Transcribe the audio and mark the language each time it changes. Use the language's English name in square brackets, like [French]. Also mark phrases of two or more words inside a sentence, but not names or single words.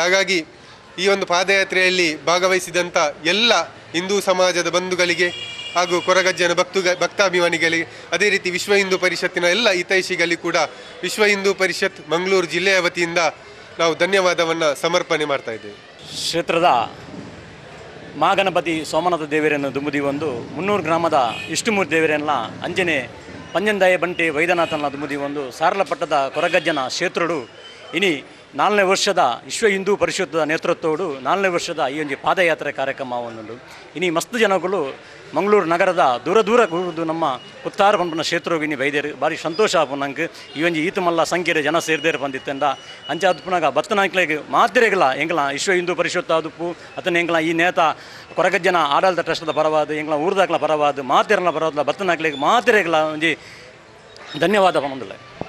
[Kannada] ಹಾಗಾಗಿ ಈ ಒಂದು ಪಾದಯಾತ್ರೆಯಲ್ಲಿ ಭಾಗವಹಿಸಿದಂಥ ಎಲ್ಲ ಹಿಂದೂ ಸಮಾಜದ ಬಂಧುಗಳಿಗೆ ಹಾಗೂ ಕೊರಗಜ್ಜನ ಭಕ್ತಾಭಿಮಾನಿಗಳಿಗೆ ಅದೇ ರೀತಿ ವಿಶ್ವ ಹಿಂದೂ ಪರಿಷತ್ತಿನ ಎಲ್ಲ ಹಿತೈಷಿಗಳಿಗೆ ಕೂಡ ವಿಶ್ವ ಹಿಂದೂ ಪರಿಷತ್ ಮಂಗಳೂರು ಜಿಲ್ಲೆಯ ವತಿಯಿಂದ ನಾವು ಧನ್ಯವಾದವನ್ನು ಸಮರ್ಪಣೆ ಮಾಡ್ತಾ ಇದ್ದೇವೆ. [Tulu] ಕ್ಷೇತ್ರದ ಮಹಾಗಣಪತಿ ಸೋಮನಾಥ ದೇವರನ್ನು ದುಂಬುದಿ ಒಂದು 300 ಗ್ರಾಮದ ಇಷ್ಟುಮೂರ್ತಿ ದೇವರೆಲ್ಲ ಅಂಜನೆ ಪಂಜಂದಾಯ ಬಂಟೆ ವೈದ್ಯನಾಥನ ದುಂಬುದಿ ಒಂದು ಸಾರಲಪಟ್ಟದ ಕೊರಗಜ್ಜನ ಕ್ಷೇತ್ರಡು ಇನಿ 4ನೇ ವರ್ಷದ ವಿಶ್ವ ಹಿಂದೂ ಪರಿಷತ್ದ ನೇತೃತ್ವಡು 4ನೇ ವರ್ಷದ ಈ ಒಂದು ಪಾದಯಾತ್ರೆ ಕಾರ್ಯಕ್ರಮ ಒಂದು ಇನಿ ಮಸ್ತ್ ಜನಗಳು ಮಂಗಳೂರು ನಗರದ ದೂರ ಕೂಡುದು ನಮ್ಮ ಕುತ್ತಾರ ಪಂಪನ ಕ್ಷೇತ್ರವು ಇನಿ ಬೈದೇರು ಭಾರಿ ಸಂತೋಷ ಆಪು ನಂಗೆ ಈ ಒಂದು ಈತ ಮಲ್ಲ ಸಂಖ್ಯೆಯ ಜನ ಸೇರ್ದೇರು ಬಂದಿತ್ತಂದ ಅಂಚೆ ಅದುಪುನಾಗ ಬತ್ತನಾಕ್ಲೆಗೆ ಮಾತಿರೆಗಲ ಎಂಗ್ಲ ವಿಶ್ವ ಹಿಂದೂ ಪರಿಷತ್ ಅದುಪ್ಪು ಅತನ ಎಂಗ್ಲ ಈ ನೇತ ಕೊರಗಜ್ಜನ ಆಡಳಿತ ಟ್ರಸ್ಟ್ದ ಪರವಾದ ಎಂಗ್ಲ ಊರ್ದಾಕ್ಲ ಪರವಾದ ಮಾತಿರಲ ಪರವಾದ ಬತ್ತನಾಕ್ಲೆಗೆ ಮಾತಿರೆಗಲ ಒಂಜಿ ಧನ್ಯವಾದ ಬಂದಿಲ್ಲ.